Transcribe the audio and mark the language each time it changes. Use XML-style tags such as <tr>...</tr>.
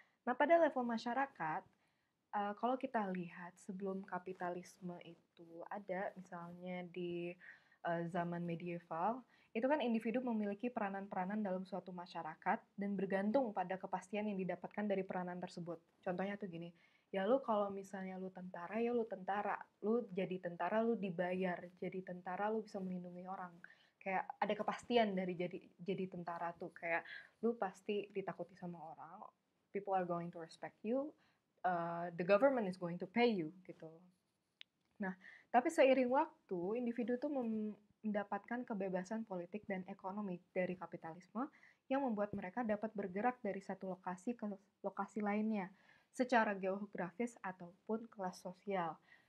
<id>Nah, pada level masyarakat, kalau kita lihat sebelum kapitalisme itu ada, misalnya di zaman medieval, itu kan individu memiliki peranan-peranan dalam suatu masyarakat dan bergantung pada kepastian yang didapatkan dari peranan tersebut. Contohnya tuh gini, ya lu kalau misalnya lu tentara, ya lu tentara. Lu jadi tentara, lu dibayar. Jadi tentara, lu bisa melindungi orang. Kayak ada kepastian dari jadi tentara tuh. Kayak lu pasti ditakuti sama orang,</id> <en>people are going to respect you, the government is going to pay you gitu.</en> <id>Nah, tapi seiring waktu, individu tuh mendapatkan kebebasan politik dan ekonomi dari kapitalisme yang membuat mereka dapat bergerak dari satu lokasi ke lokasi lainnya secara geografis ataupun kelas sosial.</id>